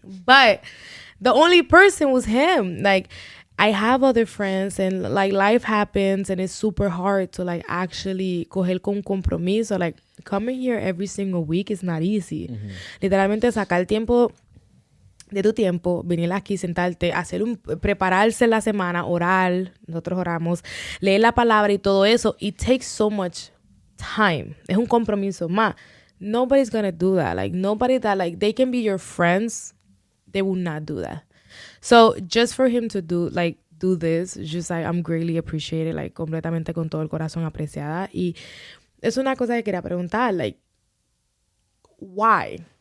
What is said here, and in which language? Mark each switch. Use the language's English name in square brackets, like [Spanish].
[English] But the only person was him. Like, I have other friends, and like life happens, and it's super hard to like actually [Spanish] coger con compromiso. [English] Like, coming here every single week is not easy. Mm-hmm. [Spanish] Literalmente sacar tiempo de tu tiempo, venir aquí, sentarte, prepararse la semana, orar, nosotros oramos, leer la palabra y todo eso, [English] it takes so much time. [Spanish] Es un compromiso más. [English] Nobody's gonna do that. Like, nobody that, like, they can be your friends, they will not do that. So, just for him to do this, just like, I'm greatly appreciated, like, completamente con todo el corazón apreciada. [Spanish] Y es una cosa que quería preguntar, [English] like, why?